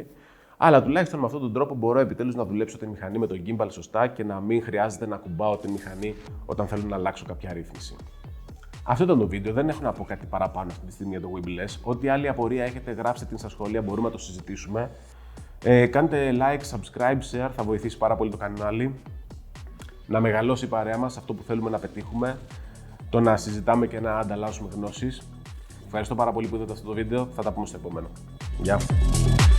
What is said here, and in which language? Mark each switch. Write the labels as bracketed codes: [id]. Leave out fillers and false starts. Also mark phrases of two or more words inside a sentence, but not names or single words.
[el] Αλλά τουλάχιστον με αυτόν τον τρόπο μπορώ επιτέλους να δουλέψω τη μηχανή με τον gimbal σωστά και να μην χρειάζεται να κουμπάω τη μηχανή όταν θέλω να αλλάξω κάποια ρύθμιση. Αυτό ήταν το βίντεο. Δεν έχω να πω κάτι παραπάνω αυτή τη στιγμή για το Weebless. Ό,τι άλλη απορία έχετε, γράψτε την στα σχόλια, μπορούμε να το συζητήσουμε. Κάντε [en] like, subscribe, share, [el] θα βοηθήσει πάρα πολύ το κανάλι. Να μεγαλώσει η παρέα μας, αυτό που θέλουμε να πετύχουμε. Το να συζητάμε και να ανταλλάσσουμε γνώσεις. Ευχαριστώ πάρα πολύ που είδατε αυτό το βίντεο. Θα τα πούμε στο επόμενο. Γεια!